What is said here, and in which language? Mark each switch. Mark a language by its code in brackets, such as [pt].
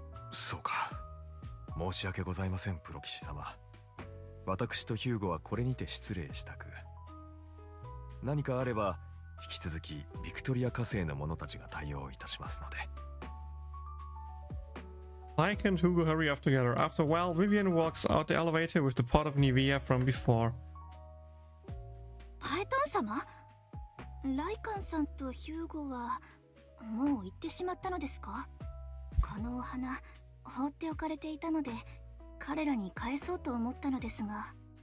[ja] そうか。申し訳ございません、プロ騎士様。私とヒューゴはこれにて失礼したく。何かあれば引き続きビクトリア火星の者たちが対応いたしますので。 [en] Lycan and Hugo hurry off together. After a while, Vivian walks out the elevator with the pot of Nivea from before. [ja] パエトン様？ライカンさんとヒューゴはもう行ってしまったのですか？このお花放っておかれていたので彼らに返そうと思ったのですが。